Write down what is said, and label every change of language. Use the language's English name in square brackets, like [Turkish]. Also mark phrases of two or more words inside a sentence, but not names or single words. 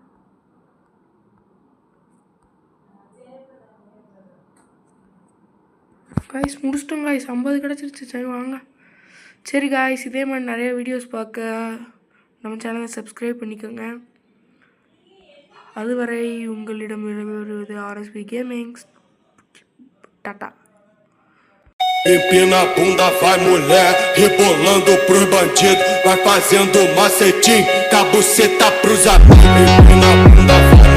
[Tamil] கைஸ் முடிச்சிட்டோம் கைஸ், 50 கிடச்சிருச்சு. சரி வாங்க. சரி கைஸ், இதே மாதிரி நிறைய வீடியோஸ் பார்க்க நம்ம சேனலை சப்ஸ்கிரைப் பண்ணிக்கோங்க. அதுவரை உங்களிடம் வருவது RSB Gamings. டாட்டா. [Portuguese] Empina a bunda, vai mulher, rebolando pros bandidos, vai fazendo macetinho, cabuceta pros amigos. Empina a bunda,